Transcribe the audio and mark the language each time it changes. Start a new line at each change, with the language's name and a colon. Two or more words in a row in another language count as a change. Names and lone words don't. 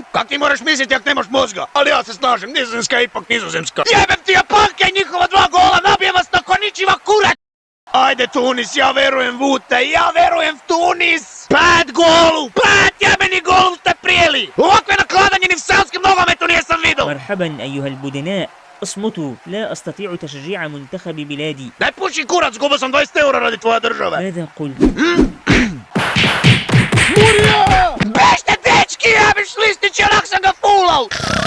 Croatian: Kak ti moraš misliti ako nemaš mozga? Ali ja se snažim, Nizozemska je ipak Nizozemska. Jebem ti Japanke i njihova 2 gola, nabijem vas na koničiva kurac! Ajde Tunis, ja verujem v te, ja verujem v Tunis! 5 golu! 5 jebeni golu ste prijeli! Ovakve nakladanje ni v seoskim nogometu nisam vidio!
Arabic: مرحبا أيها البدناء اصمتوا لا أستطيع تشجيع منتخب بلادي
Croatian: Daj puši kurac, zgubio sam 20 eura radi tvoje države!
Arabic: ماذا قلت؟
Croatian: Bešte dečki, jebiš listić, onak sam ga fulao!